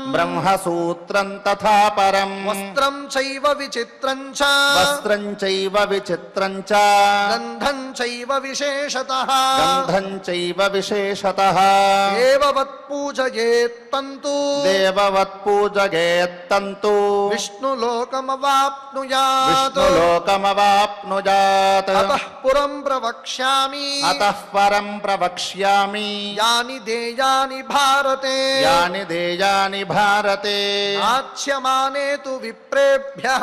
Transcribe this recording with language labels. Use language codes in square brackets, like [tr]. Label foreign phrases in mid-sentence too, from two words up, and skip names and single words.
[sa] ब्रह्मसूत्रं तथा परम् वस्त्रं चैव विचित्रं च वस्त्रं चैव विचित्रं च गन्धं चैव विशेषतः गन्धं चैव विशेषतः देववत् पूजयेत् तन्तु देववत् पूजयेत्तन्तु విష్ణులోకమవాప్నుయాత్ విష్ణులోకమవాప్నుయాత్ అతః పురం ప్రవక్ష్యామి అతః పరం ప్రవక్ష్యామి యాని దేయాని భారతే యాని దేయాని భారతే ఆచ్యమానే తు విప్రేభ్యః